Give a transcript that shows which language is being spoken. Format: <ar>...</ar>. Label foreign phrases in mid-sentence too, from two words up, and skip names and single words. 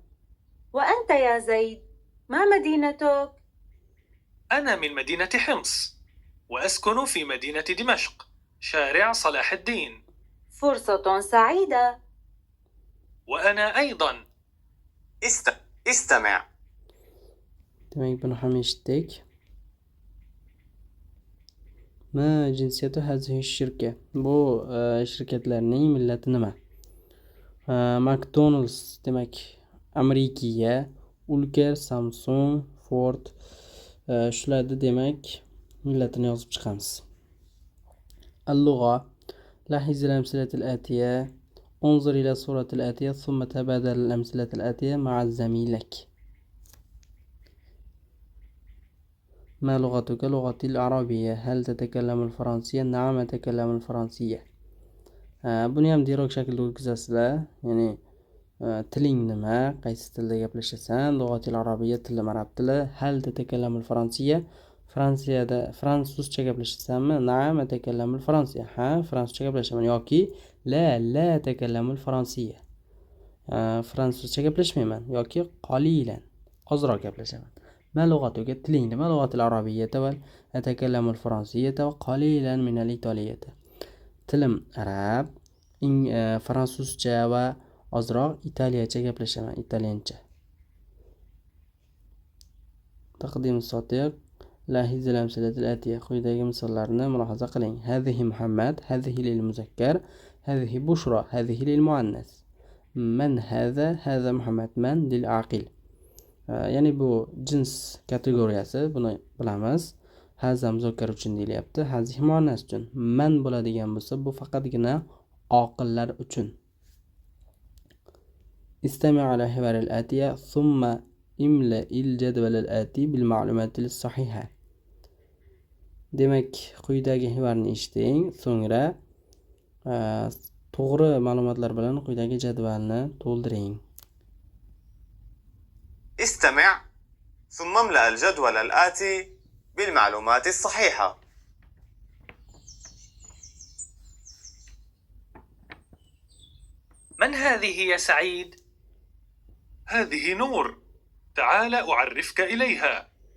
<ar>وأنت يا زيد ما مدينتك؟ أنا من مدينة حمص وأسكن في مدينة دمشق شارع صلاح الدين. فرصة سعيدة. وأنا أيضا. استمع.</ar> <uz>demak buni ham eshitdik.</uz> <ar>ما جنسية هذه الشركة.</ar> <uz>Bu shirkatlarning millati nima? McDonald's demak Amerikiya, Ulker, Samsung, Ford shularni demak millatini yozib chiqamiz.</uz> <ar>اللغة لاحظ الأمثلة الآتية انظر إلى الصورة الآتية ثم تبادل الأمثلة الآتية مع زميلك. ما لغتك؟ لغتي العربية. هل تتكلم الفرنسية؟ نعم أتكلم الفرنسية.</ar> <uz>buni ham deyroq shaklda o'tkazasizlar. Ya'ni tiling nima? Qaysi tilda gaplashasan?</uz> <ar>لغتي العربية</ar> <uz>tilim arab tili.</uz> <ar>هل تتكلم الفرنسية?</ar> <uz>Fransiyada fransuzcha gaplashasanmi?</uz> <ar>نعم أتكلم الفرنسية.</ar> <uz>Ha, fransuzcha gaplashaman yoki</uz> <ar>لا أتكلم الفرنسية.</ar> <uz>Fransuzcha gaplashmayman yoki qalilan ozroq gaplashaman.</uz> <ar>ما لغتك?</ar> <uz>Tiling nima?</uz> <ar>لغتي العربية وأتكلم الفرنسية وقليلا من الإيطالية.</ar> <uz>Tilim arab, fransuzcha va ozroq italiyacha gaplashaman, italyancha.</uz> <ar>Taqdim sotiq لاحظ الأمثلة الآتية.</ar> <uz>quyidagi misollarni mulohaza qiling.</uz> <ar>هذه محمد، هذه للمذكر، هذه بشرى، هذه للمؤنث. من هذا؟ هذا محمد. من للعاقل.</ar> <uz>ya'ni bu jins kategoriyasi, buni bilamiz. Haza muzakkar uchun deyilyapti, hazihi muannas uchun. Man bo'ladigan bo'lsa, bu faqatgina oqillar uchun.</uz> <ar>استمع على الحوار الآتية ثم املأ الجدول الآتي بالمعلومات الصحيحة.</ar> <uz>demak quyidagi hivorni eshiting, so'ngra to'g'ri ma'lumotlar bilan quyidagi jadvalni to'ldiring.</uz> <ar>استمع ثم املأ الجدول الآتي بالمعلومات الصحيحة. من هذه يا سعيد؟ هذه نور، تعال أعرفك إليها.</ar>